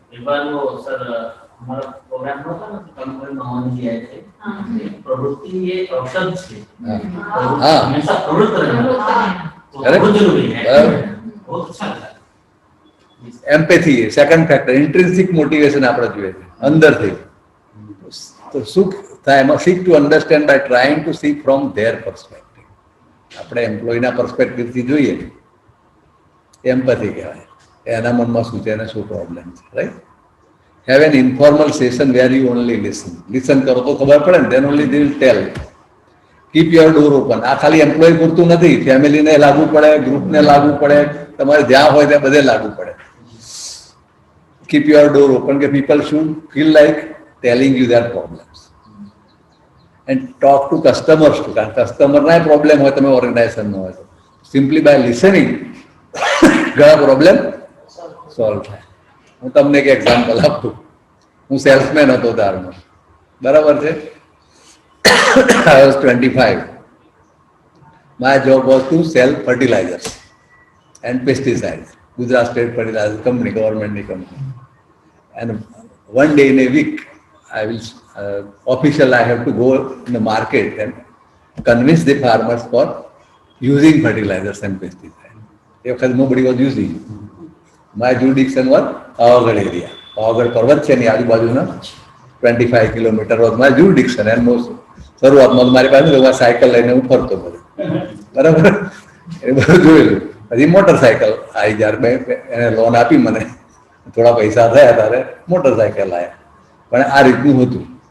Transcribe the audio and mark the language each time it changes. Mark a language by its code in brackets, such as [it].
[hi] Sir हमारा programme होता ना कंपनी में होने की है प्रवृत्ति ये औषध [gu] છે હંમેશા પ્રવૃત્ત રહેવું [hi] बहुत जरूरी है बहुत अच्छा है. [en] Empathy second factor. [gu] ઇન્ટ્રિન્સિક મોટિવેશન આપણે જોઈએ છે અંદરથી. તો શું થાય એમાં? [en] Seek to understand by trying to see from their perspective. [gu] આપણે એમ્પ્લોયના પર્સપેક્ટિવથી જોઈએ, એમ્પેથી કહેવાય. એના મનમાં શું છે, એને શું પ્રોબ્લેમ છે, right? [en] Have an informal session where you only listen. Listen [gu] કરો તો ખબર પડે ને, [en] then only they will tell. Keep your door open. [gu] આ ખાલી એમ્પ્લોય પૂરતું નથી, ફેમિલીને લાગુ પડે, ગ્રુપને લાગુ પડે, તમારે જ્યાં હોય ત્યાં બધે લાગુ પડે. [en] Keep your door open કે people should feel like telling you their problems. And talk to customers too. [gu] કારણ કસ્ટમરના પ્રોબ્લેમ હોય તમે ઓર્ગેનાઇઝેશનમાં હોય તો સિમ્પલી બાય લિસનિંગ ઘણા પ્રોબ્લેમ સોલ્વ થાય. હું તમને એક એક્ઝામ્પલ આપું. હું સેલ્સમેન હતો દારમાં, બરાબર છે. [en] I was 25. My job was to sell fertilizers and pesticides. Gujarat State Fertilizer Company, government company. And one day in a week, I will official. I have to go in the market and convince the farmers for using fertilizers and pesticides. Nobody was using. My jurisdiction was Pavagadh area. [gu] Pavagadh પર્વત છે ની આજુબાજુના 25 kilometre [en] was my jurisdiction. [gu] and most શરૂઆતમાં મારી પાસે cycle લઈને હું ફરતો બધું, બરાબર. એ બધું જોયેલું. પછી મોટરસાયકલ આવી, જ્યારે એને લોન આપી મને, થોડા પૈસા થયા ત્યારે મોટરસાયકલ આવ્યા. પણ આ રીતનું હતું.